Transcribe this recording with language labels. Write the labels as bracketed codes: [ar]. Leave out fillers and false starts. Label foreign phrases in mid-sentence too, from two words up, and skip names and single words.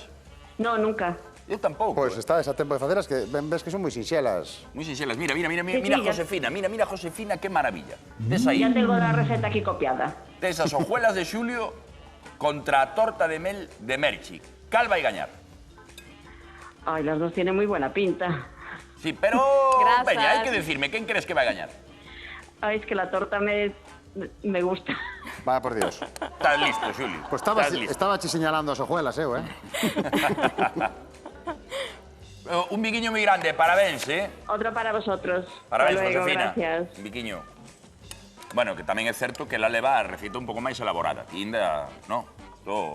[es] No, nunca. [gl] Eu tampouco. Pois estades a tempo de facelas que ben ves que son moi sinxelas. Moi sinxelas. Mira, [es] Sí, ya. Josefina. [gl] Mira, Josefina, que maravilla. Tes aí. [es] Ya tengo la receta aquí copiada. [gl] Tes as hojuelas de Xulio contra a torta de mel de Merchi. Cal vai gañar? Ay, [es] las dos tienen muy buena pinta. Sí, pero... [gl] Grazas. Veña, hai que decirme, quen crees que vai gañar? Ay, [es] es que la torta me gusta. Va, por Dios. Estás listo, Xulio. [gl] Pois [es] Estás listo. [gl] estaba che señalando as ojuelas, eh? Un biquiño moi grande, parabéns, [es] Otro para vosotros. [gl] Parabéns, [es] Hasta luego, Josefina. gracias. [gl] Un biquiño. Bueno, que tamén é certo que la leva a receta un pouco máis elaborada. Ti ainda, no, todo...